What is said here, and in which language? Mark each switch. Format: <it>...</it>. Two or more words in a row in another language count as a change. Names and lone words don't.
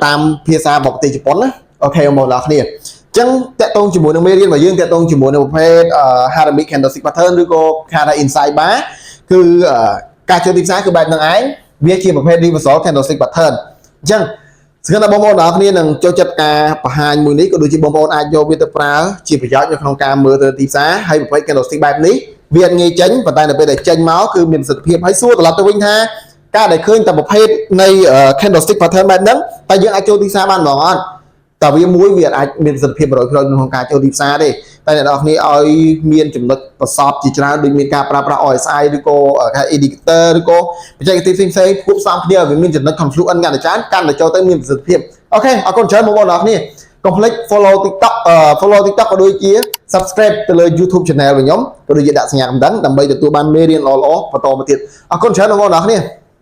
<km>តាមភាសារបស់ប្រទេសជប៉ុនណាអូខេបងប្អូនទាំងអស់គ្នាអញ្ចឹងតកតងជាមួយនឹងមេរៀនរបស់យើងតកតងជាមួយនឹងប្រភេទ</km> <en>Haramic Candlestick Pattern</en> <km>ឬក៏គេហៅថា</km> <en>Inside Bar</en> <km>គឺការចូលទីផ្សារគឺបែបហ្នឹងឯងវាជាប្រភេទ</km> <en>Reversal Candlestick</en> <km>Pattern អញ្ចឹងស្គាល់តែបងប្អូនទាំងអស់គ្នានឹងចូលចិត្តការបង្ហាញមួយនេះក៏ដូចជាបងប្អូនអាចយកវាទៅប្រើជាប្រយោជន៍នៅក្នុងការមើលទៅទីផ្សារហើយប្រភេទ Candlestick បែបនេះវា អត់ងាយចេញប៉ុន្តែនៅពេលដែលចេញមកគឺមានប្រសិទ្ធភាពហើយសួរត្រឡប់ទៅវិញថាការដែលឃើញតែប្រភេទនៃ</km> <en>candlestick pattern</en> <km>បែបហ្នឹង តែយើងអាចចូលទីផ្សារបានហ្មងអត់តែវាមួយវាអាចមានប្រសិទ្ធភាព 100% ក្នុងការចូលទីផ្សារទេតែអ្នកនរគ្នាឲ្យមានចំណុចប្រសពជាច្រើនដូចមានការប្រើប្រាស់ RSI ឬក៏ indicator ឬក៏បច្ចេកទេសផ្សេងៗផ្សំគ្នាវាមានចំណុច confluence កាន់តែច្រើនកាន់តែចូលទៅមានប្រសិទ្ធភាពអូខេអរគុណច្រើនបងប្អូនទាំងអស់គ្នាកុំភ្លេច follow TikTok ក៏ដូចជា subscribe ទៅលើ</km> <en>YouTube channel</en> <km>របស់ខ្ញុំក៏ដូចជាដាក់សញ្ញាកណ្ដឹងដើម្បីទទួលបានមេរៀនល្អៗបន្តមកទៀតអរគុណច្រើនបងប្អូនទាំងអស់គ្នា</km>